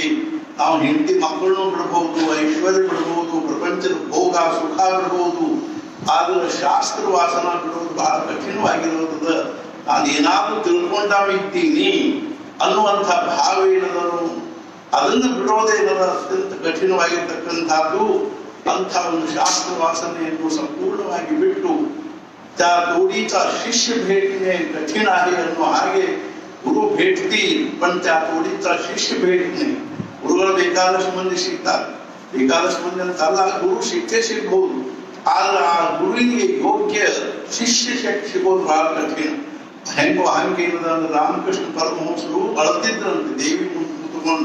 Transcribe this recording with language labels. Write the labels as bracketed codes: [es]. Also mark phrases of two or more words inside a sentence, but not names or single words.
[kn] ನಾವು ಹೆಂಡತಿ ಮಕ್ಕಳನ್ನು ಬಿಡಬಹುದು, ಐಶ್ವರ್ಯ ಬಿಡಬಹುದು, ಪ್ರಪಂಚದ ಭೋಗ ಸುಖ ಬಿಡಬಹುದು, ಆದ್ರೆ ಶಾಸ್ತ್ರ ವಾಸನ ಬಿಡೋದು ಬಹಳ ಕಠಿಣವಾಗಿರೋದ. ನಾನೇನಾದ್ರೂ ತಿಳ್ಕೊಂಡಾವಿದ್ದೀನಿ ಅನ್ನುವಂಥ ಭಾವ ಏನದನು ಅದನ್ನು ಬಿಡೋದೇನದ ಅತ್ಯಂತ ಕಠಿಣವಾಗಿರ್ತಕ್ಕಂಥದ್ದು. ಅಂಥ ಒಂದು ಶಾಸ್ತ್ರ ವಾಸನೆಯನ್ನು ಸಂಪೂರ್ಣವಾಗಿ ಬಿಟ್ಟು ತೋಡಿತಾ ಶಿಷ್ಯ [mr] भेटने कठिन आहे [kn] ಅನ್ನೋ ಹಾಗೆ ಗುರು [mr] भेटती पण त्या तोडीचा ಶಿಷ್ಯ भेटणे. [kn] ಗುರುಗಳು ಬೇಕಾದಷ್ಟು ಮಂದಿ ಸಿಗ್ತಾರೆ, ಬೇಕಾದಷ್ಟು ಮಂದಿ ಅಂತಲ್ಲ, ಗುರು ಸಿಕ್ಕೇ ಸಿಗ್ಬಹುದು. ಆದ್ರೆ ಆ ಗುರುವಿಗೆ ಯೋಗ್ಯ ಶಿಷ್ಯ ಸಿಗೋದು ಬಹಳ ಕಠಿಣ. ಹೆಂಗೋ ಹಂಗೇನದ ಅಂದ್ರೆ ರಾಮಕೃಷ್ಣ ಪರಮಹಂಸರು ಅಳತಿದ್ರಂತೆ ದೇವಿ ಕೂತ್ಕೊಂಡು.